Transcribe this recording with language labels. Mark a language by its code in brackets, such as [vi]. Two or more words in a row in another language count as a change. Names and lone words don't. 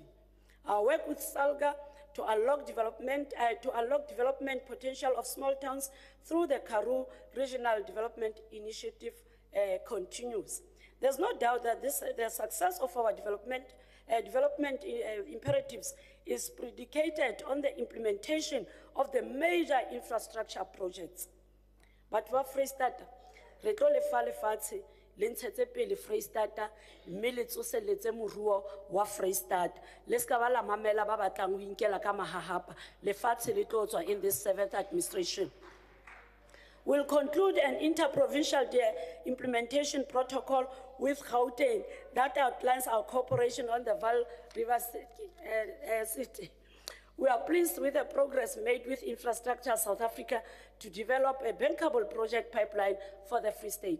[en] Our work with SALGA to unlock development potential of small towns through the Karoo Regional Development Initiative continues. There's no doubt that the success of our development imperatives is predicated on the implementation of the major infrastructure projects. But for [st] Freestata, re tlo le fa lefatshe le ntshetse pele Freestata mme le tsoseletse moruo wa Freestata le ska ba la mamela ba batlang ho inkela ka mahahapa lefatshe le tlo tswa [en] in this 7th administration. We'll conclude an interprovincial implementation protocol with Gauteng that outlines our cooperation on the Vaal River City. We are pleased with the progress made with Infrastructure South Africa to develop a bankable project pipeline for the Free State.